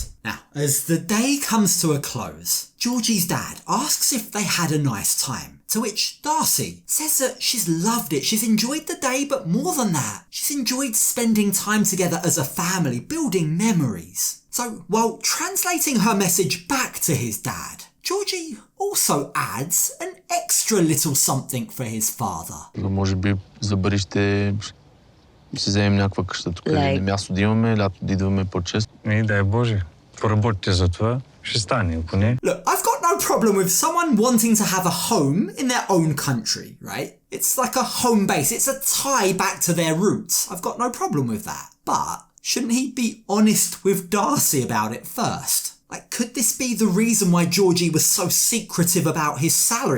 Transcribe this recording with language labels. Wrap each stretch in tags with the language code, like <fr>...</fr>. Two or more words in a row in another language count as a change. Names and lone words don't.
<en>Now, as the day comes to a close, Georgie's dad asks if they had a nice time, to which Darcey says that she's loved it, she's enjoyed the day, but more than that, she's enjoyed spending time together as a family, building memories. So, while translating her message back to his dad, Georgie also adds an extra little something for his father.</en> <bg>Може би за бъдеще си вземем някаква къща тук или място да имаме, лято да идваме по-често. Дай Боже. Поработите за това, ще стане, поне.</bg> <en>Look, I've got no problem with someone wanting to have a home in their own country, right? It's like a home base. It's a tie back to their roots. I've got no problem with that. But shouldn't he be honest with Darcey about it first? Like, could this be the reason why Georgie was so secretive about his salary?</en>